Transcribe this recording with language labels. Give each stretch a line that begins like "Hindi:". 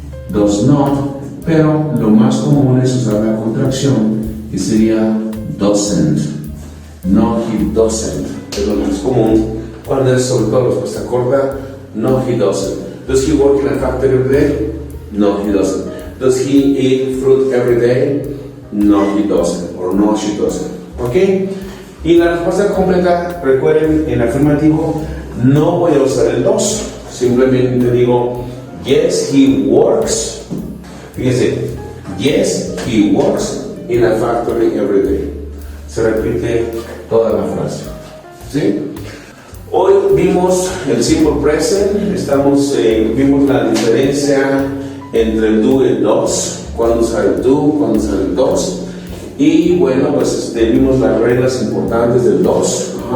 Spanish: Does not. Pero lo más común es usar la contracción, que sería doesn't.
English: No, he doesn't.
Spanish: Es lo más común cuando es sobre todo respuesta corta.
English: No, he doesn't. Does he work in a factory every day? No, he doesn't. Does he eat fruit every day? No, he doesn't. Or no, she doesn't. ¿Ok?
Spanish: Y la respuesta completa, recuerden, en afirmativo, no voy a usar el does. Simplemente digo,
English: yes, he works. Fíjense, yes, he works in a factory every day.
Spanish: Se repite toda la frase. ¿Sí? Hoy vimos el simple present, vimos la diferencia entre el do y el does, cuándo usar el do, cuándo usar el does, y bueno, pues vimos las reglas importantes del does.